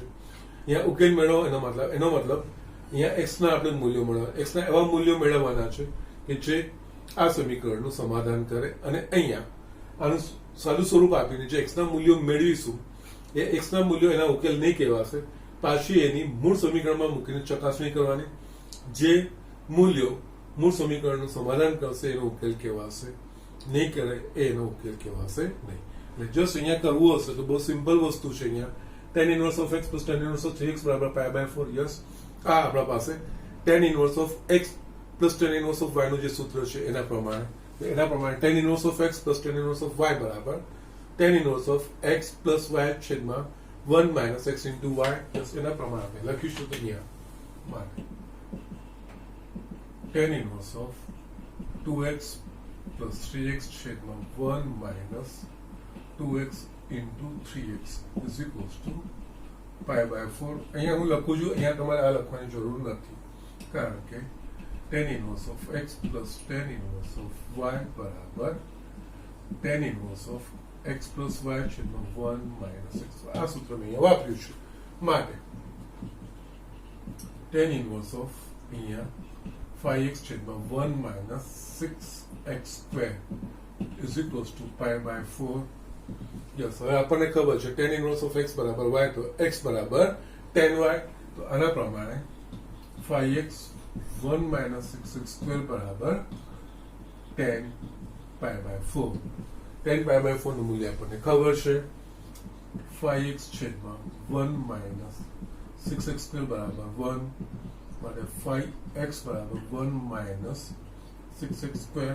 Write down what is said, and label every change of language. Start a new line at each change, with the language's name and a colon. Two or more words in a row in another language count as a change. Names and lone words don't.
Gujarati: અહીંયા ઉકેલ મેળવો એનો મતલબ અહીંયા x ના આપણે મૂલ્યો મેળવવા, x ના એવા મૂલ્યો મેળવવાના છે કે જે આ સમીકરણનું સમાધાન કરે અને અહીંયા આનું સાદું સ્વરૂપ આપીને જે x ના મૂલ્યો મેળવીશું એ x ના મૂલ્યો એના ઉકેલ નહીં કહેવાશે. પાછી એની મૂળ સમીકરણમાં મૂકીને ચકાસણી કરવાની. જે મૂલ્યો મૂળ સમીકરણનું સમાધાન કરશે એનો ઉકેલ કહેવાશે, નહીં કરે એનો ઉકેલ કહેવાશે નહીં. એટલે જસ્ટ અહીંયા કરવું હશે તો બહુ સિમ્પલ વસ્તુ છે. અહીંયા
English: tan inverse of x plus tan inverse of 3x
Gujarati: બરાબર π/4. યસ, આ આપણા પાસે
English: tan inverse of x plus tan inverse of y
Gujarati: નું જે સૂત્ર છે એના પ્રમાણે
English: tan inverse of x plus tan inverse of y
Gujarati: બરાબર
English: tan inverse of x plus y
Gujarati: છેદમાં
English: 1 minus x into y.
Gujarati: યસ, એના પ્રમાણે આપણે લખીશું તો અહીંયા માટે
English: tan inverse of 2x plus 3x
Gujarati: છેદમાં
English: 1 minus 2x into 3x is equals to π/4.
Gujarati: અહીંયા હું લખું છું, અહીંયા તમારે આ લખવાની જરૂર નથી, કારણ કે
English: tan inverse of x plus tan inverse of y
Gujarati: બરાબર
English: tan inverse of x plus y
Gujarati: છેદમાં
English: 1 minus x.
Gujarati: આ સૂત્ર મેં અહીંયા વાપર્યું છે માટે
English: tan inverse of
Gujarati: અહીંયા 5x છેદમાં
English: 1 minus 6x square is equals to π/4.
Gujarati: યસ, હવે આપણને ખબર છે
English: tan inverse of x
Gujarati: બરાબર y, તો x બરાબર
English: tan y.
Gujarati: તો આના પ્રમાણે 5x
English: 1 minus 6x square
Gujarati: બરાબર
English: tan π/4. tan π/4
Gujarati: નું મૂલ્ય આપણને ખબર છે 5x છેદમાં
English: 1 minus 6x square
Gujarati: બરાબર 1, માટે 5x બરાબર
English: 1 minus 6x square.